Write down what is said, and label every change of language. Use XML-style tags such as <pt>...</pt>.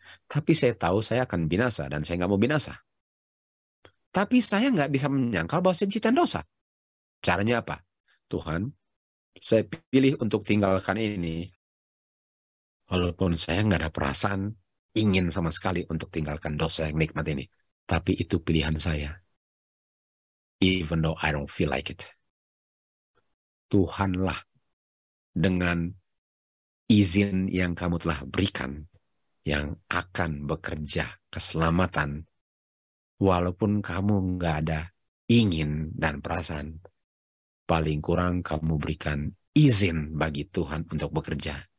<id>Tapi saya tahu saya akan binasa dan saya nggak mau binasa. Tapi saya nggak bisa menyangkal bahwa saya cinta dosa. Caranya apa? Tuhan, saya pilih untuk tinggalkan ini. Walaupun saya nggak ada perasaan ingin sama sekali untuk tinggalkan dosa yang nikmat ini. Tapi itu pilihan saya.</id> <en>Even though I don't feel like it.</en> <id>Tuhanlah dengan izin yang kamu telah berikan yang akan bekerja keselamatan walaupun kamu nggak ada ingin dan perasaan. Paling kurang kamu berikan izin bagi Tuhan untuk bekerja.</id>